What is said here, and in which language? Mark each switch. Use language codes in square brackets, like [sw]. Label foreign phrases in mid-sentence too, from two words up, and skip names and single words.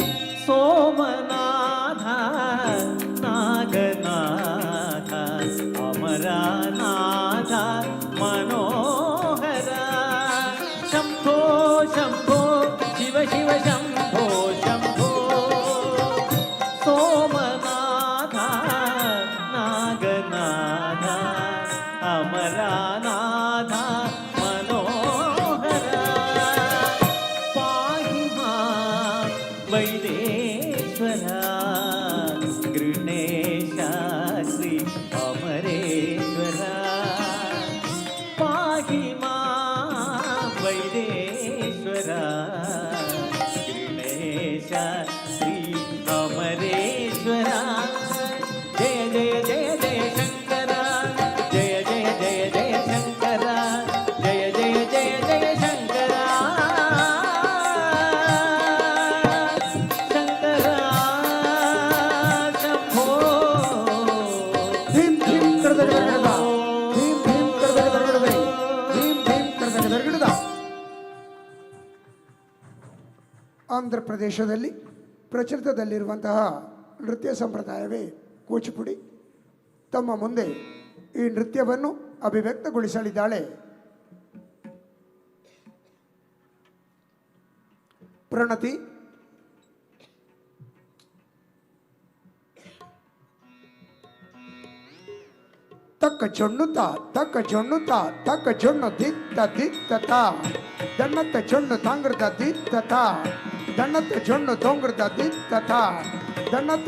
[sa] ಸೋಮನಾಥ ನಾಗನಾಥ ಅಮರನಾಥ ಮನೋಹರ ಶಂಭೋ ಶಂಭೋ ಶಿವ ಶಿವ ಶಂಭೋ ಶಂಭೋ ಸೋಮನಾಥ ನಾಗನಾಥ ಅಮರನಾಥ ಮನೋಹರ ಪಾಹಿ ಮಾಂ ವೈದೇಶ್ವರ ಗೃಣೇಶ ಶ್ರೀ ಅಮರೇಶ್ವರ ಪಾಹಿ ಮಾಂ ವೈದೇಶ್ವರ ಗೃಣೇಶ ಶ್ರೀ ಅಮರೇಶ್ವರ ಜಯ ಜಯ ಜಯ ಜಯ ಶಂಕರ ಜಯ ಜಯ ಜಯ ಜಯ ಶಂಕರ ಜಯ ಜಯ ಜಯ ಜಯ ಶಂಕರ ಶಂಕರ ಶಂಭೋ ಭೀಮ್ ಭೀಮ್ ಕಡದಗಡಗಡದ ಭೀಮ್ ಭೀಮ್ ಕಡದಗಡಗಡದೆ ಭೀಮ್ ಭೀಮ್ ಕಡದಗಡಗಡದ. [kn] ಆಂಧ್ರ ಪ್ರದೇಶದಲ್ಲಿ ಪ್ರಚಲಿತದಲ್ಲಿರುವಂತಹ ನೃತ್ಯ ಸಂಪ್ರದಾಯವೇ ಕೂಚಿಪುಡಿ. ತಮ್ಮ ಮುಂದೆ ಈ ನೃತ್ಯವನ್ನು ಅಭಿವ್ಯಕ್ತಗೊಳಿಸಲಿದ್ದಾಳೆ ಪ್ರಣತಿ. ತಕ್ಕ ಜೊಣ್ಣುತ್ತ ತಕ್ಕ ಜೊಣ್ಣುತ್ತ ತಕ್ಕ ಜೊಣ್ಣು ದಿತ್ತ ದಿತ್ತತ ದಣ್ಣತ್ತ ಜೊಣ್ಣು ತಾಂಗ್ರದ ದಿತ್ತತ ದಣ್ಣತ್ತ ಜೊಣ್ಣು ತೊಂಗ್ರದ ದಿತ್ತತ ದಣ್ಣತ್ತ